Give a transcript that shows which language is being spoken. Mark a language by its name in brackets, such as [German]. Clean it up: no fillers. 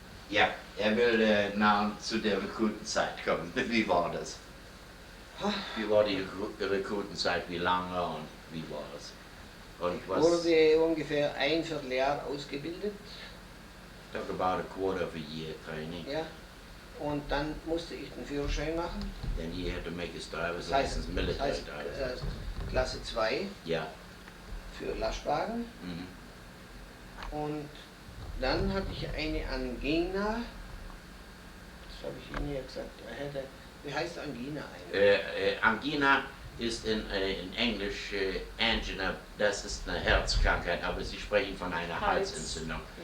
[German] Ja, will now zu der Rekrutenzeit kommen. Wie war das? Wie war die Rekrutenzeit? Wie lange und wie war das? Und ich wurde ungefähr ein Vierteljahr ausgebildet. [English] Talk about a quarter of a year training. [German] Ja. Und dann musste ich den Führerschein machen. [English] Then he had to make his driver's license, military driver's. [German] Klasse 2. Ja. Für Lastwagen. Und dann hatte ich eine Angina. Das habe ich Ihnen ja gesagt. Wie heißt Angina eigentlich? Angina ist in Englisch Angina, das ist eine Herzkrankheit, aber Sie sprechen von einer Halsentzündung.